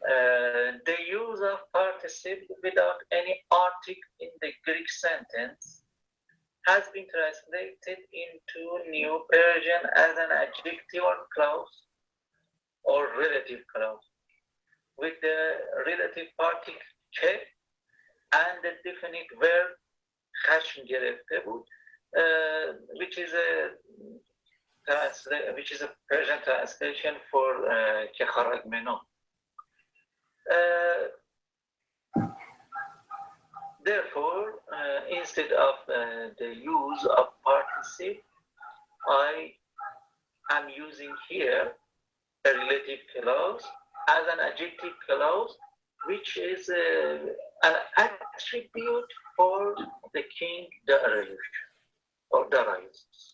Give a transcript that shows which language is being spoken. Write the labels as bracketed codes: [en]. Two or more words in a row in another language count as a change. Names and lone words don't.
[en] The use of participle without any article in the Greek sentence has been translated into New Persian as an adjective or clause or relative clause with the relative particle ke and the definite verb [fa] خشم گرفته بود, [en] which is a Persian translation for [fa] که خرج منو. [en] Therefore, instead of the use of participle, I am using here a relative clause as an adjective clause, which is an attribute for the king Darius or Darius.